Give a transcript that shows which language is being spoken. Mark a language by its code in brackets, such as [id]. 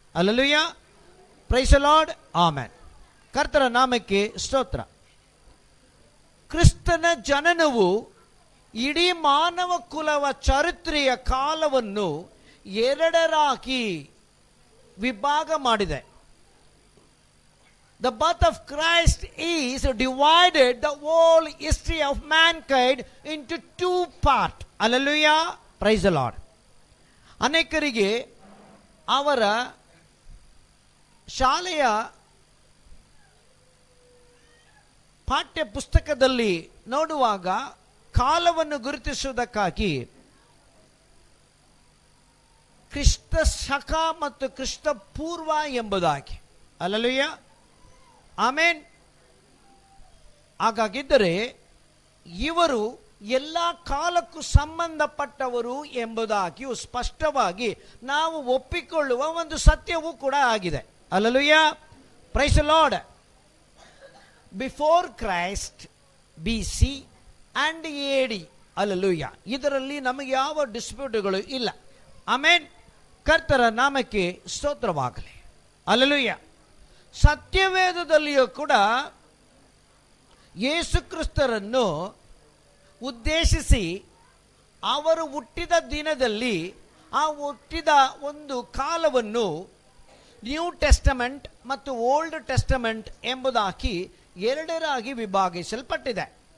[kn] Hallelujah. [en] Praise the Lord. [kn] Amen. ಕರ್ತನ ನಾಮಕ್ಕೆ ಸ್ತೋತ್ರ. ಕ್ರಿಸ್ತನ ಜನನವು ಇಡೀ ಮಾನವ ಕುಲವ ಚರಿತ್ರೆಯ ಕಾಲವನ್ನು ಎರಡರಾಗಿ ವಿಭಾಗ ಮಾಡಿದೆ. [en] The birth of Christ is divided the whole history of mankind into two parts. Hallelujah. Praise the Lord. [kn] ಅನೇಕರಿಗೆ ಅವರ ಶಾಲೆಯ ಪಾಠ್ಯ ಪುಸ್ತಕದಲ್ಲಿ ನೋಡುವಾಗ ಕಾಲವನ್ನು ಗುರುತಿಸುವುದಕ್ಕಾಗಿ ಕ್ರಿಸ್ತ ಶಕ ಮತ್ತು ಕ್ರಿಸ್ತ ಪೂರ್ವ ಎಂಬುದಾಗಿ. ಹಲ್ಲೆಲೂಯಾ. ಆಮೆನ್. ಹಾಗಾಗಿದ್ದರೆ ಇವರು ಎಲ್ಲ ಕಾಲಕ್ಕೂ ಸಂಬಂಧಪಟ್ಟವರು ಎಂಬುದಾಗಿಯೂ ಸ್ಪಷ್ಟವಾಗಿ ನಾವು ಒಪ್ಪಿಕೊಳ್ಳುವ ಒಂದು ಸತ್ಯವೂ ಕೂಡ ಆಗಿದೆ. [en] Hallelujah. Praise the Lord. Before Christ, BC and AD. [kn] Hallelujah. ಇದರಲ್ಲಿ ನಮಗೆ ಯಾವ ಡಿಸ್ಪ್ಯೂಟ್ಗಳು ಇಲ್ಲ. ಆಮೆನ್. ಕರ್ತರ ನಾಮಕ್ಕೆ ಸ್ತೋತ್ರವಾಗಲಿ. ಹಲ್ಲೆಲೂಯಾ. ಸತ್ಯವೇದದಲ್ಲಿಯೂ ಕೂಡ ಯೇಸು ಕ್ರಿಸ್ತರನ್ನು ಉದ್ದೇಶಿಸಿ ಅವರು ಹುಟ್ಟಿದ ದಿನದಲ್ಲಿ ಆ ಹುಟ್ಟಿದ ಒಂದು ಕಾಲವನ್ನು ನ್ಯೂ ಟೆಸ್ಟಮೆಂಟ್ ಮತ್ತು ಓಲ್ಡ್ ಟೆಸ್ಟಮೆಂಟ್ ಎಂಬುದಾಗಿ ಎರಡರಾಗಿ ವಿಭಾಗಿಸಲ್ಪಟ್ಟಿದೆ.